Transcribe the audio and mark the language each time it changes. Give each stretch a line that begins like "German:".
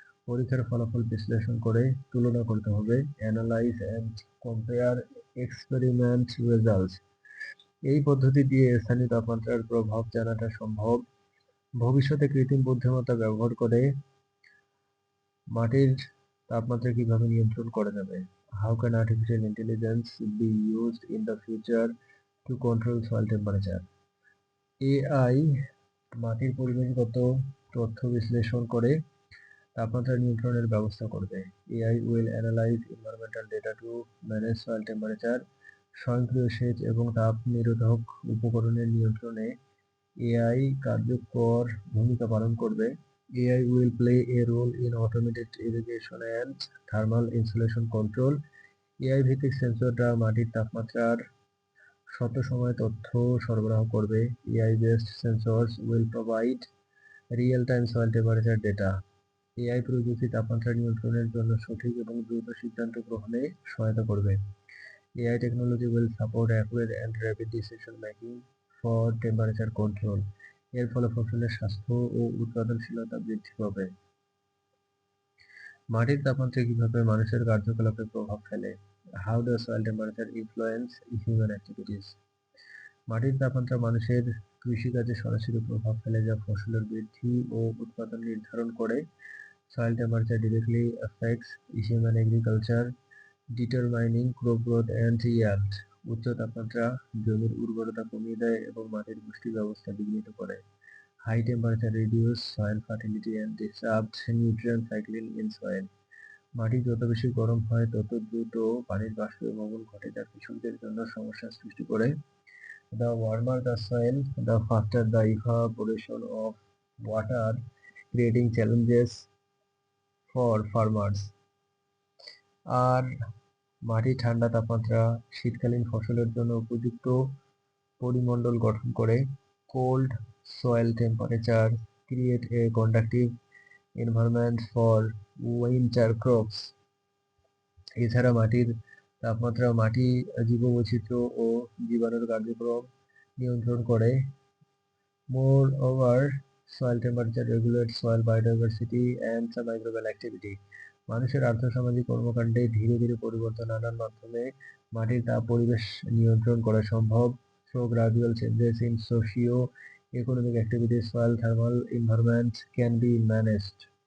Bangla: পরীক্ষার ফলাফল বিশ্লেষণ করে তুলনা করতে হবে।
English: Analyse and compare experiment results.
Bangla: এই পদ্ধতি দিয়ে স্থানীয় তাপমাত্রার প্রভাব জানাটা সম্ভব। ভবিষ্যতে কৃত্রিম বুদ্ধিমত্তা ব্যবহার করে মাটির তাপমাত্রা কিভাবে নিয়ন্ত্রণ করা যাবে?
English: How can artificial intelligence be used in the future to control soil temperature?
Bangla: AI মাটির পরিবেশগত তথ্য বিশ্লেষণ করে তাপমাত্রা নিয়ন্ত্রণের ব্যবস্থা করবে।
English: AI will analyze environmental data to manage soil temperature.
Bangla: স্বয়ংক্রিয় সেচ এবং তাপ নিরোধক উপকরণের নিয়ন্ত্রণে AI কার্যকর ভূমিকা পালন করবে।
English: AI will play a role in automated irrigation and thermal insulation control.
Bangla: AI ভিত্তিক সেন্সররা মাটির তাপমাত্রার শত সময় তথ্য সরবরাহ করবে।
English: AI based sensors will provide real time soil temperature data.
Bangla: AI প্রযুক্তি তাপমাত্রা নিয়ন্ত্রণের জন্য সঠিক এবং দ্রুত সিদ্ধান্ত গ্রহণে সহায়তা করবে।
English: AI technology will support accurate and rapid decision making for temperature control.
Bangla: এর ফলে ফসলের স্বাস্থ্য ও উৎপাদনশীলতা বৃদ্ধি পাবে। মাটির তাপমাত্রা কিভাবে মানুষের কার্যকলাপে প্রভাব ফেলে?
English: How does soil temperature influence human activities?
Bangla: মাটির তাপমাত্রা মানুষের কৃষিকাজে সরাসরি প্রভাব ফেলে, যা ফসলের বৃদ্ধি ও উৎপাদন নির্ধারণ করে।
English: Soil temperature directly affects human agriculture, determining crop growth and yield.
Bangla: উচ্চ তাপমাত্রা জমির উর্বরতা কমিয়ে দেয় এবং মাটির পুষ্টি ব্যবস্থা বিঘ্নিত করে।
English: High temperature reduce soil fertility and disrupt nutrient cycling in soil.
Bangla: মাটি যত বেশি গরম হয় তত দ্রুত পানির বাষ্পীভবন ঘটে, যা কৃষকদের জন্য সমস্যার সৃষ্টি করে।
English: The warmer the soil, the faster the evaporation of water, creating challenges for farmers.
Bangla: আর মাটি ঠান্ডা তাপমাত্রা শীতকালীন ফসলের জন্য উপযুক্ত পরিমণ্ডল গঠন করে।
English: Cold soil temperature create a conductive environment for winter crops.
Bangla: এছাড়া মাটির তাপমাত্রা মাটি জীববৈচিত্র্য ও জীবাণুর কার্যক্রম নিয়ন্ত্রণ করে।
English: Moreover, soil temperature regulates soil biodiversity and some microbial activity.
Bangla: মানুষের আর্থসামাজিক কর্মকাণ্ডে ধীরে ধীরে পরিবর্তন আনার মাধ্যমে মাটির তাপ পরিবেশ নিয়ন্ত্রণ করা সম্ভব।
English: Through gradual changes in socio-economic activities, soil thermal environment can be managed.